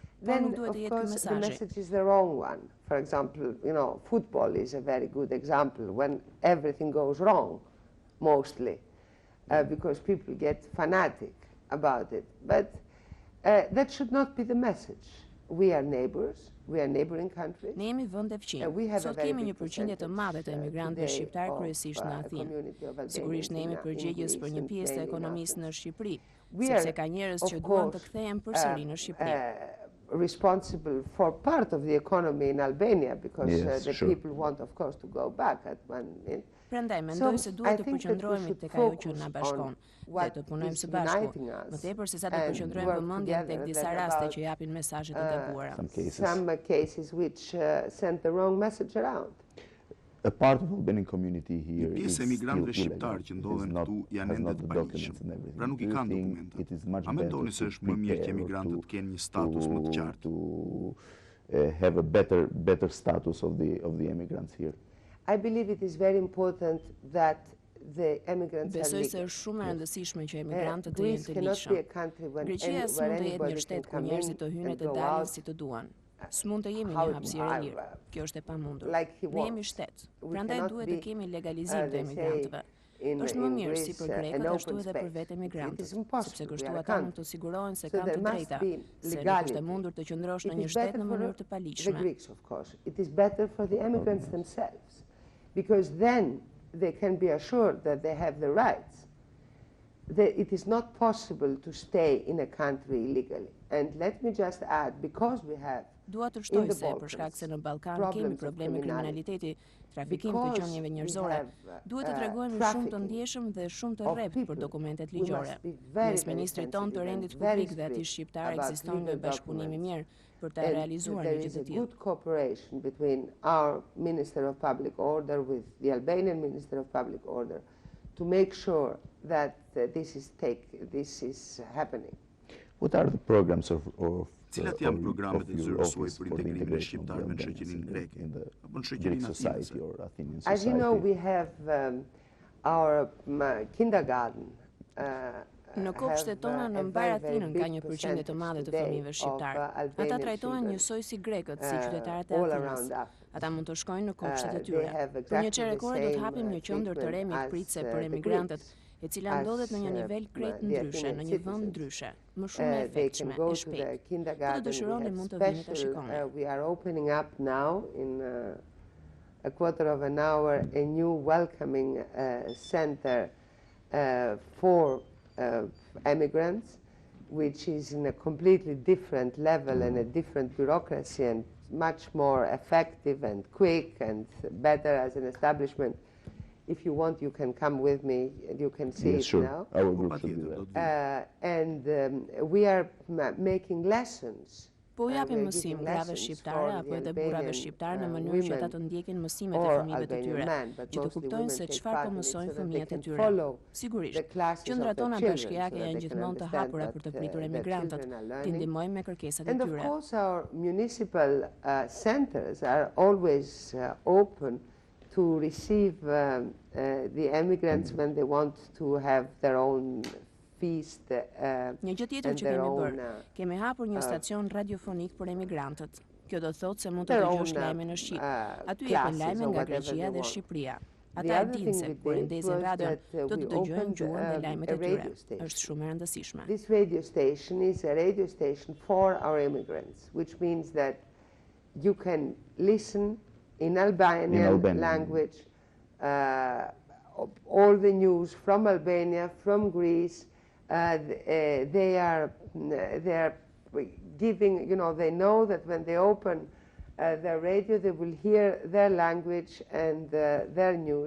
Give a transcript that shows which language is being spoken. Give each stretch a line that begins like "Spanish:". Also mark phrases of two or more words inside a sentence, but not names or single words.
Albanian: Por nuk duhet të jetë ky mesazhi.
English: The message is the wrong one. For example, football is a very good example when everything goes wrong. Mostly, because people get fanatic about it. But that should not be the message. We are neighbors, we are neighboring countries.
Albanian: Ne jemi vend e fqinj. Sot kemi një përqindje të madhe të emigrantëve shqiptar kryesisht në Athinë. Sigurisht ne jemi përgjegjës për një pjesë të ekonomisë në Shqipëri, sepse ka njerëz që duan të kthehen përsëri në Shqipëri.
English: Responsible for part of the economy in Albania because the people want of course to go back at one point.
Albanian: Prandaj mendoj se duhet të përqendrohemi tek ajo që na bashkon dhe të punojmë së bashku, më tepër se sa të përqendrojmë vëmendjen tek disa raste që japin mesazhe të gabuara.
English: Some cases which send the wrong message around. A part of the Albanian community here is
Albanian: pjesë emigrantëve shqiptar që ndodhen këtu janë ende të paligjshëm. Pra nuk I kanë dokumenta. A mendoni se është më mirë që emigrantët kenë një status më të qartë?
English: Have a better status of the immigrants here? I believe it is very important that the immigrants are
Albanian: Besoj se është shumë e rëndësishme që emigrantët të jenë të ligjshëm. Greqia s'mund të jetë një shtet ku njerëzit të hyjnë të dalin si të duan. S'mund të jemi një hapësirë e lirë. Kjo është e pamundur. Ne jemi shtet. Prandaj duhet të kemi legalizim të emigrantëve. Është më mirë si për grekët ashtu edhe për vetë emigrantët, sepse kështu ata mund të sigurohen se kanë të drejta, se nuk është e mundur të qëndrosh në një shtet në mënyrë të paligjshme.
English: It is better for the immigrants themselves, because then they can be assured that they have the rights. That it is not possible to stay in a country illegally. And let me just add, because we have
Albanian: Dua të shtoj se për shkak se në Ballkan kemi probleme kriminaliteti, trafikim të qenieve njerëzore, duhet të tregojmë shumë të ndjeshëm dhe shumë të rrept për dokumentet ligjore. Mes ministrit ton të rendit publik dhe atij shqiptar ekziston një bashkëpunim I mirë për të realizuar një gjë të tillë.
English: Good cooperation between our Minister of Public Order with the Albanian Minister of Public Order to make sure that this is happening. What are the programs of
Albanian: Cilat janë programet e zyrësuaj për integrimin e shqiptarëve në shoqërinë greke apo në shoqërinë athinase?
English: As you know, we have our kindergarten.
Albanian: Në kopshtet tona në mbar Athinën ka një përqindje të madhe të fëmijëve shqiptar. Ata trajtohen njësoj si grekët, si qytetarët e Athinës. Ata mund të shkojnë në kopshtet e tyre. Për një çerëkore do të hapim një qendër të re mikpritse për emigrantët, e cila ndodhet në një nivel krejt ndryshe, në një vend ndryshe, më shumë e efektshme, e shpejt. Po të dëshironi mund të vini të shikoni.
English: We are opening up now in a quarter of an hour a new welcoming center for immigrants, which is in a completely different level and a different bureaucracy and much more effective and quick and better as an establishment. If you want, you can come with me and you can see it now. Our group should do that. And we are making lessons.
Albanian: Po japim mësim grave shqiptare apo edhe burrave shqiptar në mënyrë që ata të ndjekin mësimet e fëmijëve të tyre, që të kuptojnë se çfarë po mësojnë fëmijët e tyre. Sigurisht, qendrat tona bashkiake janë gjithmonë të hapura për të pritur emigrantët, t'i ndihmojmë me kërkesat e tyre.
English: And of course our municipal centers are always open to receive the immigrants when they want to have their own feast
Albanian: Një gjë tjetër që kemi bërë, kemi hapur një stacion radiofonik për emigrantët. Kjo do thotë se mund të dëgjosh lajme në shqip. Aty jepin lajme nga Greqia dhe Shqipëria. Ata e dinë se kur ndezin radion, do të dëgjojnë gjuhën dhe lajmet e tyre. Është shumë e rëndësishme.
English: This radio station is a radio station for our immigrants, which means that you can listen in Albanian language all the news from Albania, from Greece. They are giving, they know that when they open their radio, they will hear their language and their news.